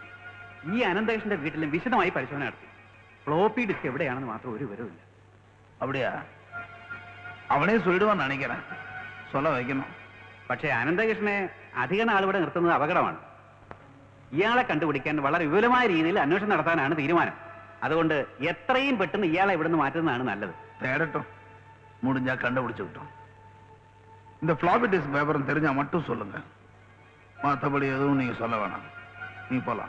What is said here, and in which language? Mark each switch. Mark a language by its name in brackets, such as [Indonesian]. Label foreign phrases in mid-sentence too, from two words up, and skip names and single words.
[Malayalam] ഈ അനന്തകൃഷ്ണന്റെ വീട്ടിലും വിശദമായി പരിശോധന നടത്തി. ഫ്ലോപ്പി ഡിസ്ക് എവിടെയാണെന്ന് മാത്രം ഒരു വിവരമില്ല. [Tamil] அப்படியா? അവനെ சொல்லிடுவான்னு நினைக்கிறேன். சொல்ல வைக்கணும். [Malayalam] പക്ഷേ അനന്തകൃഷ്ണനെ അധിക നാളിവിടെ നിർത്തുന്നത് അപകടമാണ്. ഇയാളെ കണ്ടുപിടിക്കാൻ വളരെ വിപുലമായ രീതിയിൽ അന്വേഷണം നടത്താനാണ് തീരുമാനം. അതുകൊണ്ട് എത്രയും പെട്ടെന്ന് ഇയാളെ ഇവിടുന്ന് മാറ്റുന്നതാണ് നല്ലത്. [Tamil] தேடட்டும், முடிஞ்சா கண்டுபிடிச்சு விட்டோம். இந்த ஃப்ளாப்பி டிஸ்க் பேப்பரும் தெரிஞ்சா மட்டும் சொல்லுங்க. மற்றபடி எதுவும் நீங்க சொல்ல வேணாம். நீ போலாம்.